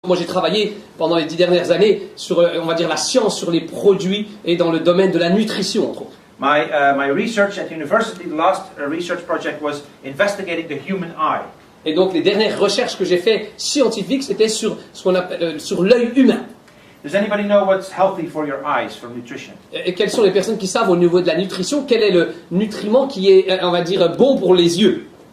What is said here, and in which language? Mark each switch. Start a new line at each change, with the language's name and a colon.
French: Moi, j'ai travaillé pendant les 10 dernières années sur, on va dire, la science sur les produits et dans le domaine de la nutrition, entre autres.
English: My research at university, the last research project was investigating the human eye.
French: Et donc, les dernières recherches que j'ai faites scientifiques, c'était sur ce qu'on appelle sur l'œil humain.
English: Does anybody know what's healthy for your eyes for nutrition?
French: Et quelles sont les personnes qui savent au niveau de la nutrition quel est le nutriment qui est, on va dire, bon pour les yeux?